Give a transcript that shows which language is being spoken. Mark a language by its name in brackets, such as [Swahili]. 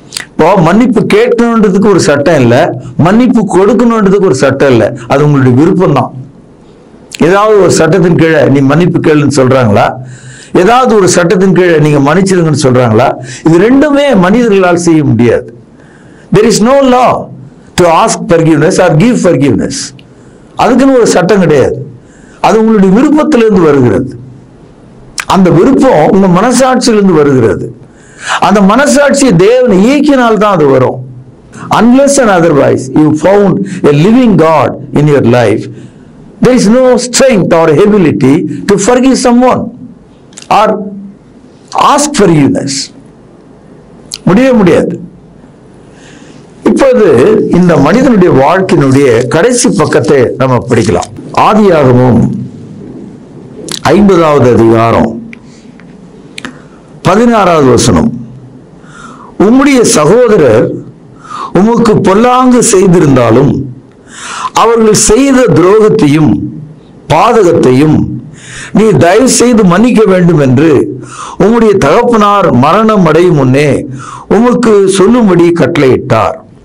[Tamil] இப்போ மன்னிப்பு கேட்கணுன்றதுக்கு ஒரு சட்டம் இல்லை, மன்னிப்பு கொடுக்கணுன்றதுக்கு ஒரு சட்டம் இல்லை. அது உங்களுடைய விருப்பம் தான். ஏதாவது ஒரு சட்டத்தின் கீழே நீ மன்னிப்பு கேளுன்னு சொல்றாங்களா? ஏதாவது ஒரு சட்டத்தின் கீழே நீங்க மன்னிச்சிருங்கன்னு சொல்றாங்களா? இது ரெண்டுமே மனிதர்களால் செய்ய முடியாது. [English] There is no law to ask forgiveness or give forgiveness. [Tamil] அதுக்குன்னு ஒரு சட்டம் கிடையாது. அது உங்களுடைய விருப்பத்திலிருந்து வருகிறது. அந்த விருப்பம் உங்க மனசாட்சியிலிருந்து வருகிறது. அந்த மனசாட்சி தேவனை இயக்கினால் தான் அது வரும். [English] Unless and otherwise you found a living God in your life, there is no strength or ability to forgive someone or ask forgiveness. [Tamil] முடியவே முடியாது. இப்போது இந்த மனிதனுடைய வாழ்க்கையினுடைய கடைசி பக்கத்தை நம்ம படிக்கலாம். ஆதியாகமம் 50வது அதிகாரம் 16வது வசனம். உம்முடைய சகோதரர் உமக்கு பொல்லாங்கு செய்திருந்தாலும் அவர்கள் செய்த துரோகத்தையும் பாதகத்தையும் நீ தயவு செய்து மன்னிக்க வேண்டும் என்று உம்முடைய தகப்பனார் மரணம் அடையும் முன்னே உமக்கு சொல்லும்படி கட்டளையிட்டார்.